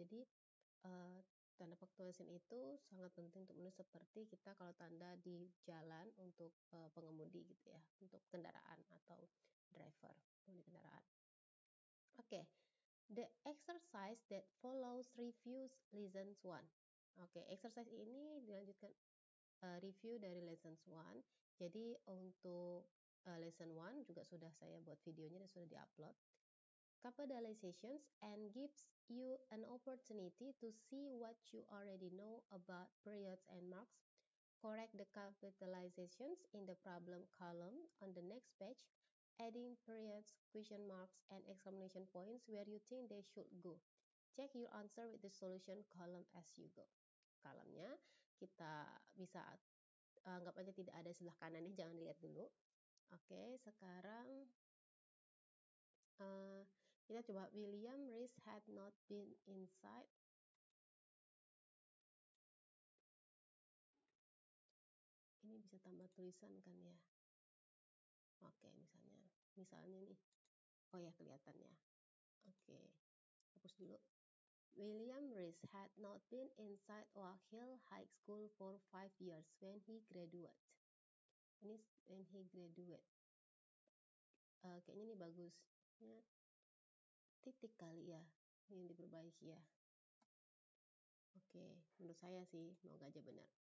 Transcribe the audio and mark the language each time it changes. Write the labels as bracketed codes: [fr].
[id] Jadi tanda punctuation itu sangat penting untuk menulis seperti kita kalau tanda di jalan untuk pengemudi gitu ya, untuk kendaraan atau driver pengemudi kendaraan. Oke. [en] The exercise that follows reviews lessons 1. [id] Oke, exercise ini dilanjutkan review dari lesson 1. Jadi untuk lesson 1 juga sudah saya buat videonya dan sudah diupload. [en] Capitalizations and gives you an opportunity to see what you already know about periods and marks. Correct the capitalizations in the problem column on the next page, adding periods, question marks, and exclamation points where you think they should go. Check your answer with the solution column as you go. [id] Kolomnya kita bisa anggap aja tidak ada sebelah kanannya, jangan lihat dulu. Oke, sekarang kita coba [en] William Rees had not been inside. [id] Ini bisa tambah tulisan kan ya. Oke, misalnya nih. Oh ya, kelihatannya. Oke, hapus dulu. [en] William Rees had not been inside Oak Hill High School for 5 years when he graduated. [id] Ini [en] when he graduated. [id] Kayaknya ini bagus. Ya, titik kali ya yang diperbaiki ya. Oke, menurut saya sih semoga aja benar.